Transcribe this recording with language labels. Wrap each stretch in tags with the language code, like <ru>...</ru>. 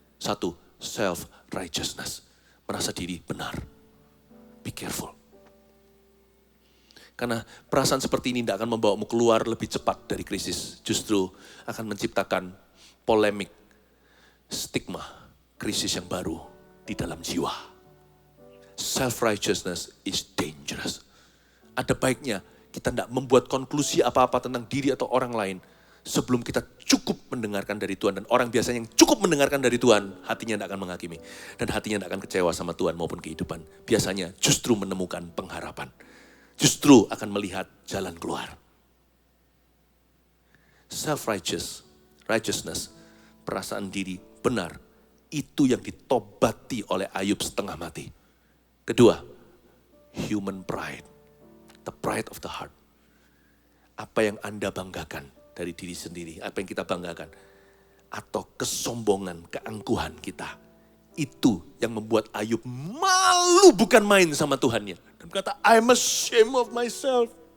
<id>Satu, self-righteousness. Merasa diri benar.</id> <en>Be careful.</en> <id>Karena perasaan seperti ini tidak akan membawamu keluar lebih cepat dari krisis. Justru akan menciptakan polemik, stigma, krisis yang baru di dalam jiwa.</id> <en>Self-righteousness is dangerous.</en> <id>Ada baiknya kita tidak membuat konklusi apa-apa tentang diri atau orang lain sebelum kita cukup mendengarkan dari Tuhan. Dan orang biasanya yang cukup mendengarkan dari Tuhan, hatinya tidak akan menghakimi. Dan hatinya tidak akan kecewa sama Tuhan maupun kehidupan. Biasanya justru menemukan pengharapan. Justru akan melihat jalan keluar. Self-righteousness, perasaan diri benar, itu yang ditobati oleh Ayub setengah mati.</id> <en>Kedua, human pride, the pride of the heart.</en> <id>Apa yang Anda banggakan dari diri sendiri, apa yang kita banggakan, atau kesombongan, keangkuhan kita, itu yang membuat Ayub malu bukan main sama Tuhannya. Dan berkata,</id> <en>I'm ashamed of myself.</en>